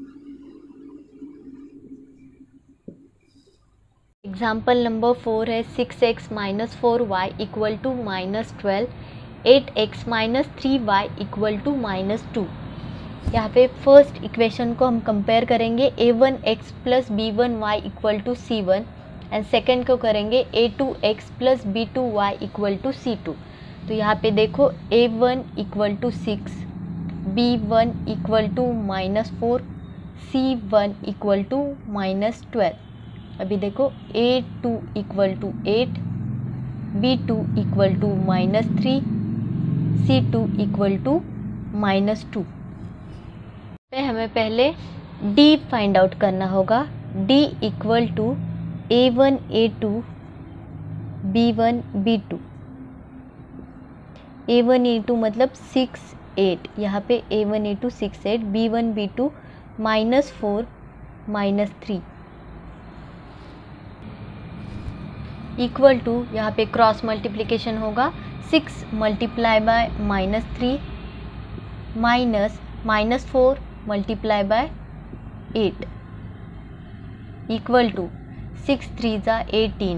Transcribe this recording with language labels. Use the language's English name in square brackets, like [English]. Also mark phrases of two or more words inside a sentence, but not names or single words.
[English] example number 4 है 6x - 4y equal to -12, 8x - 3y equal to -2। [Hindi] यहाँ पे [English] first equation [Hindi] को हम कंपेयर करेंगे [English] a1x plus b1y equal to c1 and second [Hindi] को करेंगे [English] a2x plus b2y equal to c2. [Hindi] तो यहाँ पे देखो [English] a1 equal to 6, b1 equal to -4, c1 equal to -12। [Hindi] अभी देखो [English] a2 equal to 8, b2 equal to -3, c2 equal to -2। [Hindi] पे हमें पहले d [English] find out [Hindi] करना होगा। [English] d equal to a1 a2 b1 b2। [Hindi] a1 a2 मतलब 6 8, यहाँ पे a1 a2 6 8, [English] b1 b2 -4 -3 equal to, [Hindi] यहाँ पे [English] cross multiplication होगा 6 multiply by -3 -4 multiply by 8 equal to 6 3 ज़ा 18।